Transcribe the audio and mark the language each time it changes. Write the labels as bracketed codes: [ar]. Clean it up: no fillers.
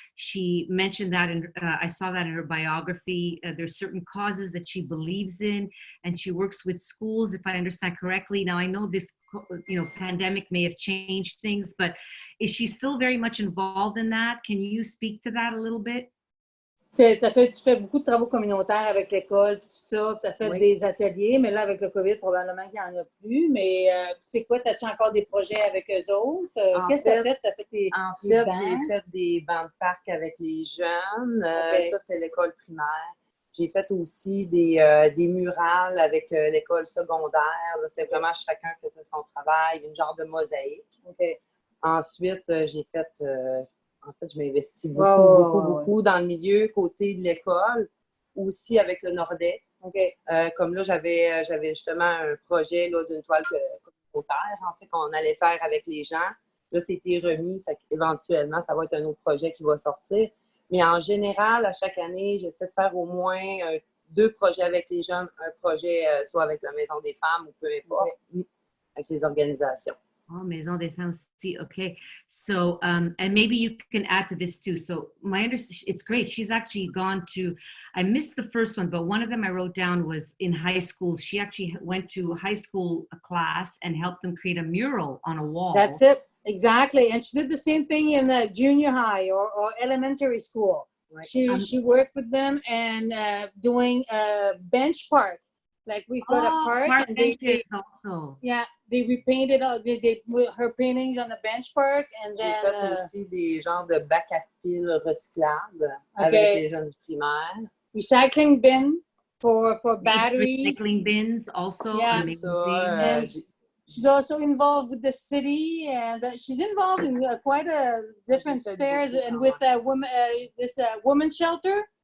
[en] She mentioned that, I saw that in her biography. There's certain causes that she believes in, and she works with schools, if I understand correctly. Now, I know this, pandemic may have changed things, but is she still very much involved in that? Can you speak to that a little bit? [fr] Tu fais beaucoup de travaux communautaires avec l'école, tout ça. Tu as fait des ateliers, mais là, avec le COVID, probablement qu'il n'y en a plus. Mais c'est quoi? As-tu encore des projets avec eux autres? Qu'est-ce que tu as fait? Tu as fait des j'ai fait des bancs de parc avec les jeunes. Ça, c'était l'école primaire. J'ai fait aussi des murales avec l'école secondaire. C'est vraiment chacun faisait son travail, une genre de mosaïque. Ensuite, j'ai fait... En fait, je m'investis beaucoup dans le milieu, côté de l'école, aussi avec le Nordais. Comme là, j'avais justement un projet d'une toile communautaire, en fait, qu'on allait faire avec les gens. Là, c'était remis. Éventuellement, ça va être un autre projet qui va sortir. Mais en général, à chaque année, j'essaie de faire au moins 2 projets avec les jeunes, un projet soit avec la Maison des femmes ou peu importe, avec les organisations. Oh, Maison des Femmes aussi. Okay. [en] So, and maybe you can add to this too. So my understanding, it's great. She's actually gone to, I missed the first one, but one of them I wrote down was in high school. She actually went to high school class and helped them create a mural on a wall. That's it. Exactly. And she did the same thing in the junior high or elementary school. Right. She worked with them and doing a bench park. Like we've got a park and they also. Yeah, they repainted all they her paintings on the bench park, and then [fr] j'ai fait aussi des genres de bacs à fil recyclables avec les jeunes du primaire. [en] Recycling bin for batteries. Recycling bins also. Yeah. And she's also involved with the city, and she's involved in quite a different spheres, and with this women's shelter.